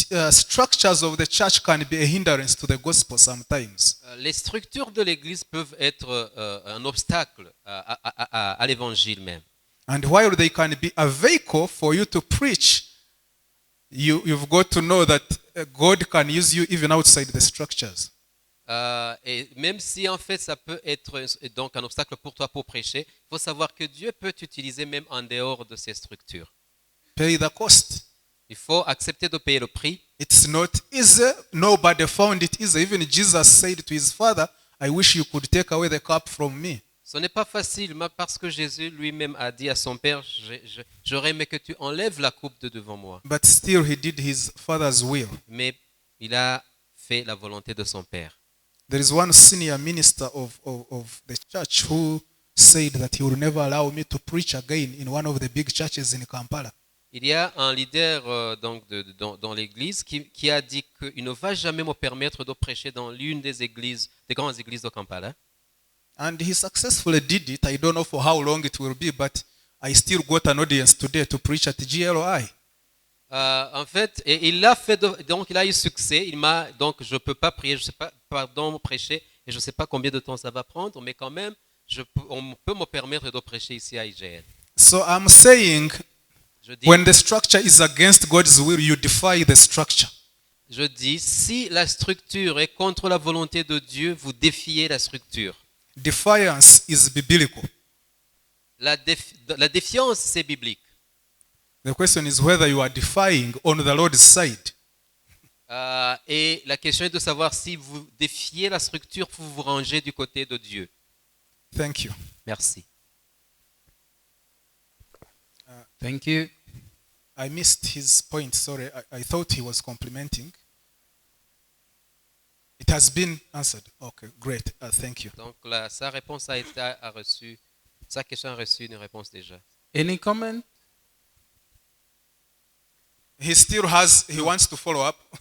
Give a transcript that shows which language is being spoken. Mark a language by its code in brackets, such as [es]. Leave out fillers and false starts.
[en] Structures of the church can be a hindrance to the gospel sometimes. [fr] Les structures de l'Église peuvent être un obstacle à l'évangile même. [en] And while they can be a vehicle for you to preach, you've got to know that God can use you even outside the structures. [fr] Et même si en fait ça peut être donc un obstacle pour toi pour prêcher, il faut savoir que Dieu peut t'utiliser même en dehors de ces structures. [en] Pay the cost. [fr] Il faut accepter de payer le prix. [en] It's not easy. Nobody found it easy. Even Jesus said to his father, I wish you could take away the cup from me. [fr] Ce n'est pas facile, parce que Jésus lui-même a dit à son Père, j'aurais aimé que tu enlèves la coupe de devant moi. [en] But still he did his father's will. [fr] Mais il a fait la volonté de son Père. [en] There is one senior minister of the church who said that he will never allow me to preach again in one of the big churches in Kampala. [fr] Il y a un leader dans l'église qui a dit qu'il ne va jamais me permettre de prêcher dans l'une des grandes églises de Kampala. [en] And he successfully did it. I don't know for how long it will be, but I still got an audience today to preach at GLI. [fr] En fait, et il l'a fait, donc il a eu succès. Donc je ne peux pas prier, je sais pas, prêcher, et je ne sais pas combien de temps ça va prendre, mais quand même, on peut me permettre de prêcher ici à IGL. [en] So I'm saying, when the structure is against God's will, you defy the structure. [fr] Je dis, si la structure est contre la volonté de Dieu, vous défiez la structure. [en] Defiance is biblical. [fr] La défiance, c'est biblique. [en] The question is whether you are defying on the Lord's side. [fr] Et la question est de savoir si vous défiez la structure pour vous ranger du côté de Dieu. [en] Thank you. [fr] Merci. [en] Thank you. I missed his point. Sorry, I thought he was complimenting. It has been answered. Okay, great. Thank you. [fr] Donc sa réponse a reçu, sa question a reçu une réponse déjà. [en] Any comment? He still he wants to follow up.